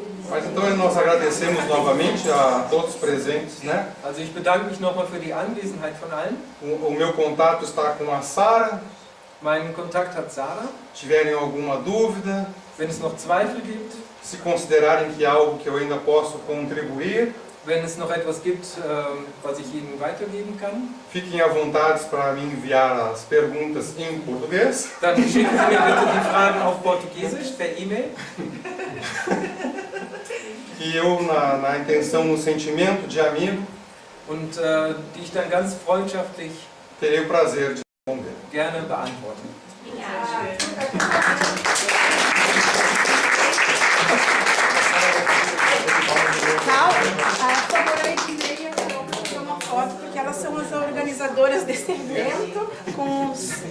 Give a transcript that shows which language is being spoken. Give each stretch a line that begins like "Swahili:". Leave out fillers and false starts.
Portuguese: Mas então nós agradecemos novamente a todos presentes, né?
German: Also ich bedanke mich nochmal für die Anwesenheit von allen.
Portuguese: O meu contato está com a Sara.
German: Meinen Kontakt hat Sarah.
Portuguese: Tiverem alguma dúvida,
German: Wenn es noch Zweifel gibt,
Portuguese: se considerarem que há algo que eu ainda posso contribuir,
German: wenn es noch etwas gibt, was ich Ihnen weitergeben kann,
Portuguese: fiquem à vontade para me enviar as perguntas em português.
German: dann schicken Sie mir bitte die Fragen auf Portugiesisch per E-Mail.
Portuguese: Que eu, na intenção, no sentimento de amigo,
German: Und die ich dann ganz freundschaftlich
Portuguese: terei o prazer de responder.
German: gerne beantworte.
Portuguese: Por favor, a Edneia para tirar uma foto, porque elas são as organizadoras desse evento, com os,